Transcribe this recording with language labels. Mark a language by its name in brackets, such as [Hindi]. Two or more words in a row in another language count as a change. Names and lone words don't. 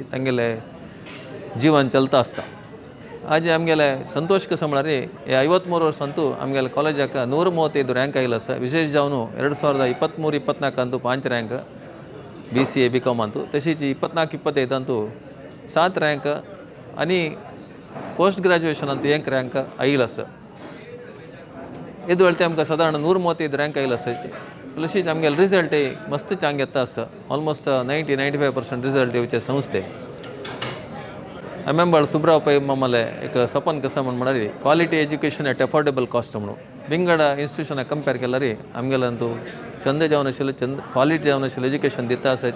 [Konkani] तांगेलें जीवन चलता आसता. आज आमगेले संतोष कसो म्हळ्यार हे 53 वर्सांतू आमगेल्या कॉलेजाक 135 रँक आयिल्लो आसा. विशेष जावन 2023-24 5 रँक BCA BCom ಅಂತೂ तशीच 24-25 7 रँक आनी [English] post graduation [Konkani] ಅಂತೂ 1 रँक आयिल्लो आसा. [Kannada] ಇದು ಹೇಳ್ತೆ [Konkani] आमकां सादारण 135 रँक आयिल्लो आसाची. तशीच आमगेलो रिजल्ट मस्त चांग येता आसा. ऑलमोस्ट 90-95% रिजल्ट येवचे संस्थे. बाळ सुब्राव पै मम्मले एक सपन कसं म्हळ्यार [English] quality education at affordable cost [Konkani] म्हणून बिंगड इन्स्टिट्यूशनाक कंपेर केल्यार आमगेल्यांतू चंद जावन आशिल्लें क्वालिटी जावन आशिल्लें एज्युकेशन दिता आसाची.